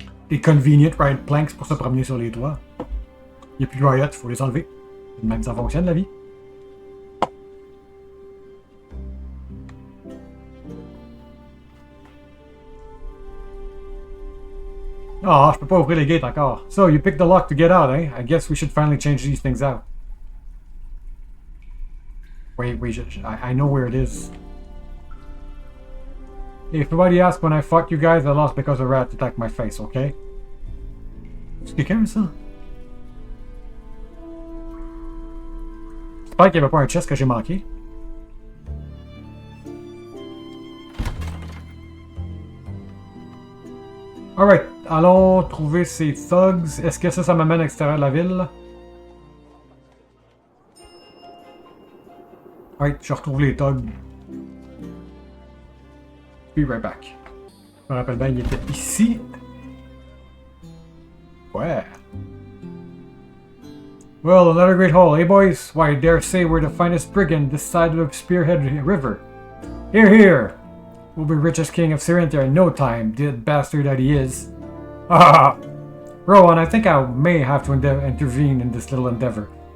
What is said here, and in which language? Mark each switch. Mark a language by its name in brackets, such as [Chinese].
[French] Des [English] convenient riot planks [French] pour se promener sur les toits. Il n'y a plus de riot, il faut les enlever. C'est de même que ça fonctionne la vie. Ah, je peux pas ouvrir les gates encore. [English] So, you picked the lock to get out, eh? I guess we should finally change these things out. Wait, I know where it is. If nobody asks when I fought you guys, I lost because a rat attacked my face, okay? [French] C'est quelqu'un, ça? J'espère qu'il n'y avait pas un chest que j'ai manqué. Alright, allons trouver ces thugs. Est-ce que ça m'amène à l'extérieur de la ville? Alright, je retrouve les thugs. [English] Be right back. [French] Je me rappelle bien, il était ici. Ouais. [English] Well, another great haul, eh boys? Why, I dare say we're the finest brigand this side of the Spearhead River. Here, here! We'll be richest king of Syrinthia in no time, dead bastard that he is. Ah! Rowan, I think I may have to intervene in this little endeavor.